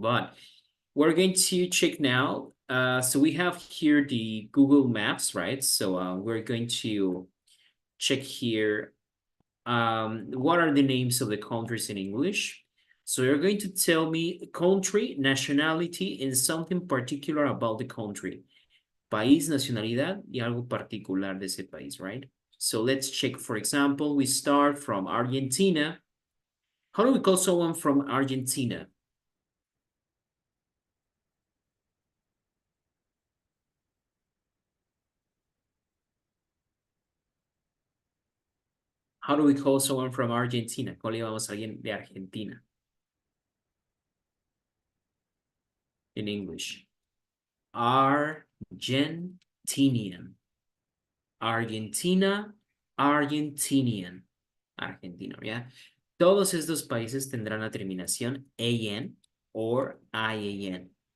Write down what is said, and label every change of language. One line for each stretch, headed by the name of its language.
English: But we're going to check now. So we have here the Google Maps, right? So we're going to check here what are the names of the countries in English. So you're going to tell me country, nationality, and something particular about the country.
Spanish: País, nacionalidad, y algo particular de ese país, right?
English: So let's check. For example, we start from Argentina. How do we call someone from Argentina? How do we call someone from Argentina?
Spanish: ¿Cómo le llamamos a alguien de Argentina?
English: In English. Argentinian.
Spanish: Argentina, Argentinian. Argentino, ¿ya? Todos estos países tendrán la terminación AN or IAN.